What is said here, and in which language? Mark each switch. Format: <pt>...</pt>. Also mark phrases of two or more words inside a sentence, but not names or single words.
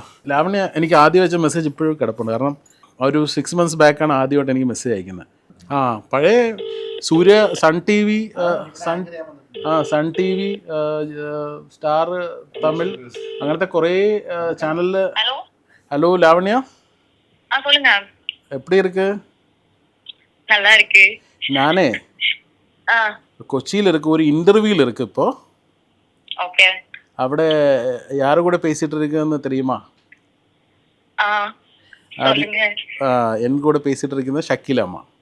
<ml>ലാവണ്യ എനിക്ക് ആദ്യം വെച്ച മെസ്സേജ് ഇപ്പോഴും കിടപ്പുണ്ട്. കാരണം ഒരു 6 months ബാക്കാണ് ആദ്യമായിട്ട് എനിക്ക് മെസ്സേജ് അയക്കുന്നത്. പഴയ സൺ ടി വി, സ്റ്റാർ തമിഴ്, അങ്ങനത്തെ കുറേ ചാനലിൽ. ഹലോ ലാവണ്യ,</ml> <ta>எப்படி இருக்கு? நல்லா இருக்கு. நானே கொச்சியில் இருக்கு, ஒரு இன்டர்வியூல இருக்கு இப்போ. ஓகே. അവിടെ யாரு கூட பேசிட்டு இருக்குன்னு தெரியுமா? என் கூட பேசிட்டு இருக்கிறது ஷக்கிலாமா.</ta>